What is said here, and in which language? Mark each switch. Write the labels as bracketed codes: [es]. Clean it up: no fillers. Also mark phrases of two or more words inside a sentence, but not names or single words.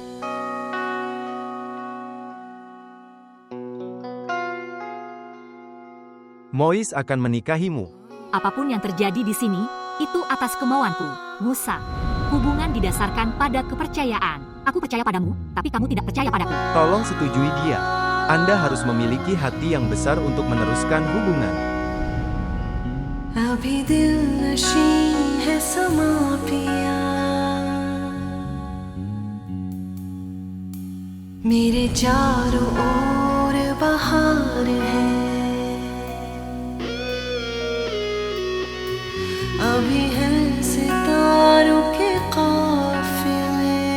[id] Mois akan menikahimu. Apapun yang terjadi di sini, itu atas kemauanku, Musa. Hubungan didasarkan pada kepercayaan. Aku percaya padamu, tapi kamu tidak percaya padaku. Tolong setujui dia. Anda harus memiliki hati yang besar untuk meneruskan hubungan. [hi] अभी दिल नशी है समा पिया मेरे चारों ओर बहार है अभी है सितारों के काफिले